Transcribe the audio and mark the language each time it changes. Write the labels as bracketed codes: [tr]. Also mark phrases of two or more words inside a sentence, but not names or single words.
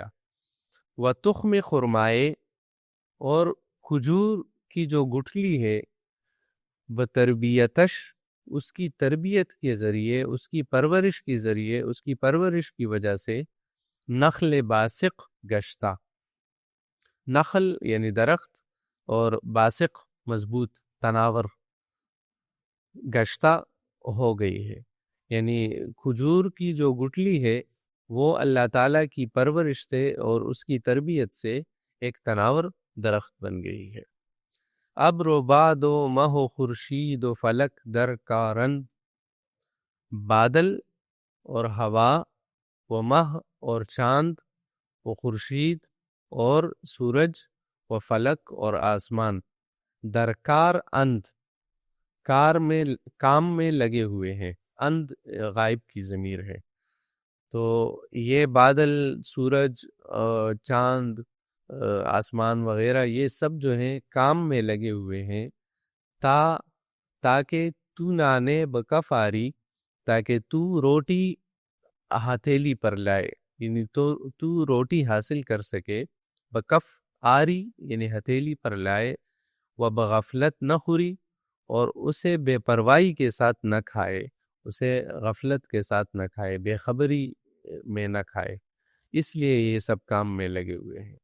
[fa] و تخم خرمائے، [ur] اور کھجور کی جو گٹھلی ہے، بتربیتش، اس کی تربیت کے ذریعے، اس کی پرورش کے ذریعے، اس کی پرورش کی وجہ سے [fa] نخل باسق گشتہ، [ur] نخل یعنی درخت، اور باسق مضبوط، تناور، گشتہ ہو گئی ہے، یعنی کھجور کی جو گٹلی ہے وہ اللہ تعالیٰ کی پرورش سے اور اس کی تربیت سے ایک تناور درخت بن گئی ہے۔ [fa] ابر و باد و مہ و خورشید و فلک در کارند، [ur] بادل اور ہوا، [fa] و مہ [ur] اور چاند، [fa] و خورشید [ur] اور سورج، [fa] و فلک [ur] اور آسمان، [fa] درکار اند، [ur] کار میں، کام میں لگے ہوئے ہیں، اند غائب کی ضمیر ہے، تو یہ بادل، سورج، چاند، آسمان وغیرہ، یہ سب جو ہیں کام میں لگے ہوئے ہیں، [fa] تاکہ تو نانے بکف آری، [ur] تاکہ تو روٹی ہتھیلی پر لائے، یعنی تو روٹی حاصل کر سکے، [fa] بکف آری [ur] یعنی ہتھیلی پر لائے، [fa] و بغفلت نہ خوری، [ur] اور اسے بے پرواہی کے ساتھ نہ کھائے، اسے غفلت کے ساتھ نہ کھائے، بے خبری میں نہ کھائے، اس لیے یہ سب کام میں لگے ہوئے ہیں۔